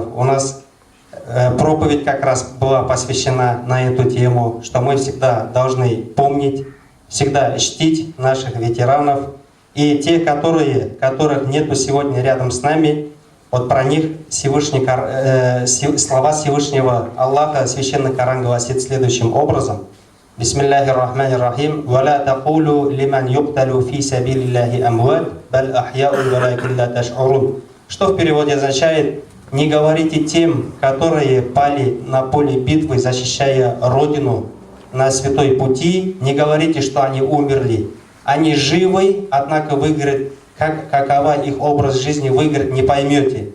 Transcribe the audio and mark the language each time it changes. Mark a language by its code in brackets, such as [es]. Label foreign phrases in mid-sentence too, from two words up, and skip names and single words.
[ru] У нас проповедь как раз была посвящена на эту тему, что мы всегда должны помнить, всегда чтить наших ветеранов. И те, которых нету сегодня рядом с нами, вот про них слова Всевышнего Аллаха, Священный Коран гласит следующим образом. [ar] بسم الله الرحمن الرحيم. ولا تقولوا لمن يقتل في سبيل الله أموات بل أحياء ولكن لا تشعرون». [ru] Что в переводе означает: «Не говорите тем, которые пали на поле битвы, защищая Родину на святой пути, не говорите, что они умерли. Они живы, однако выиграть, какова их образ жизни, выиграть не поймете».